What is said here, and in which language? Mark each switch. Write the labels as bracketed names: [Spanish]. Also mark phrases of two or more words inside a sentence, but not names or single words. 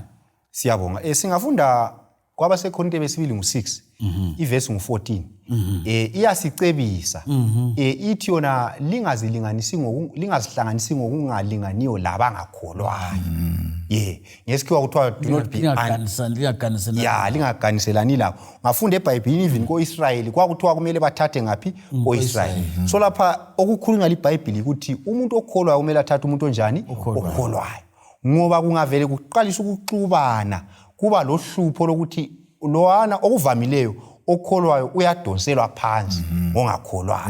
[North Ndebele] Siyabonga. Singafunda kwabasekhorinte besibili ngu6 iverse ngu14. Iyasicebisa. Ithi yona lingazihlanganisi ngokungalinganiyo labangakholwayo. Ngesikhiwa kuthiwa [English] do not be [North Ndebele] lingaganiselani labo. Ngafunda eBhayibhelini even ko-Israyeli kwakuthiwa kumele bathathe ngaphi ko-Israyeli. So lapha okukhulunywa liBhayibheli ukuthi umuntu okholwayo kumele athathe umuntu onjani okholwayo. Ngoba kungavele kuqalisa ukuxubana kuba lohlupho lokuthi lowana okuvamileyo okholwayo uyadonselwa phansi ngongakholwayo.